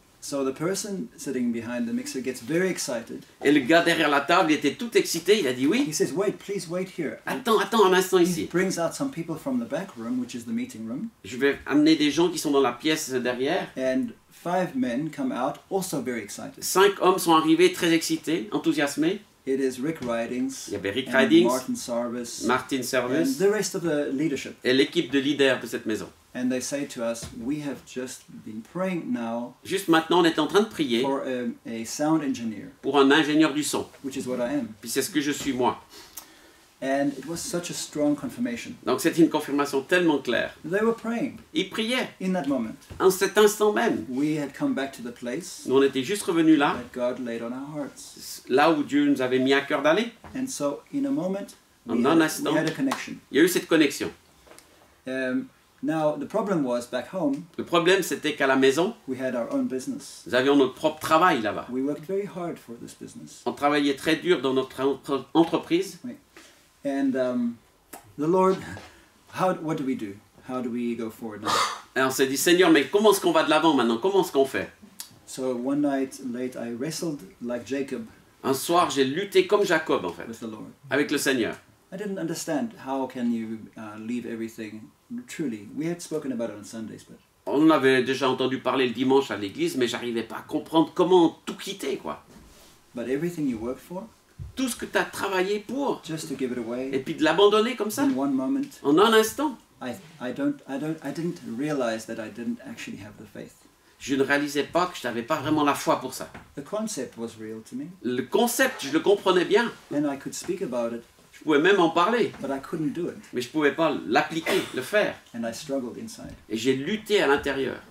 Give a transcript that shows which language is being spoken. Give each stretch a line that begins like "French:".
English: So the person sitting behind the mixer gets very excited.
French: Et le gars derrière la table il était tout excité, il a dit oui.
English: He says, wait, please wait here.
French: Attends un instant
English: He
French: ici.
English: brings out some people from the back room, which is the meeting room,
French: Je vais amener des gens qui sont dans la pièce derrière.
English: and 5 men come out, also very excited.
French: 5 hommes sont arrivés très excités, enthousiasmés.
English: It is Rick Ridings,
French: Il y avait Rick
English: and
French: Ridings,
English: Martin Sarvis,
French: Martin
English: and
French: Service
English: the rest of the leadership.
French: et l'équipe de leaders de cette maison.
English: And they say to us, we have just been praying now
French: Juste maintenant, on est en train de prier
English: for a sound engineer,
French: pour un ingénieur du son.
English: which is what I am.
French: Puis c'est ce que je suis moi.
English: And it was such a strong confirmation.
French: Donc c'était une confirmation tellement claire.
English: They were praying
French: Ils priaient
English: in that moment.
French: en cet instant même.
English: We had come back to the place
French: Nous on était juste revenus là,
English: that God laid on our hearts.
French: là où Dieu nous avait mis à cœur d'aller.
English: And so in a moment,
French: En un instant.
English: we had a connection.
French: Il y a eu cette connexion.
English: Now, the problem was back home,
French: Le problème c'était qu'à la maison,
English: we had our own business.
French: nous avions notre propre travail là-bas.
English: We worked very hard for this business.
French: On travaillait très dur dans notre entreprise.
English: And the Lord, what do we do? How do we go forward now?
French: Et on s'est dit, Seigneur, mais comment est-ce qu'on va de l'avant maintenant? Comment est-ce qu'on fait?
English: So one night late, I wrestled like Jacob
French: Un soir, j'ai lutté comme Jacob en fait,
English: with the Lord.
French: avec le Seigneur.
English: I didn't understand how can you leave everything. Truly, we had spoken about it on Sundays, but
French: On avait déjà entendu parler le dimanche à l'église, mais j'arrivais pas à comprendre comment tout quitter, quoi.
English: everything you worked for,
French: Tout ce que tu as travaillé pour,
English: just to give it
French: et
English: away
French: puis de l'abandonner comme ça,
English: in one moment,
French: en un instant.
English: I didn't realize that I didn't actually have the faith.
French: Je ne réalisais pas que je n'avais pas vraiment la foi pour ça.
English: The concept was real to me,
French: Le concept, je le comprenais bien.
English: and I could speak about it,
French: Je pouvais même en parler,
English: but I couldn't do it,
French: mais je pouvais pas l'appliquer, le faire.
English: and I struggled inside.
French: Et j'ai lutté à l'intérieur.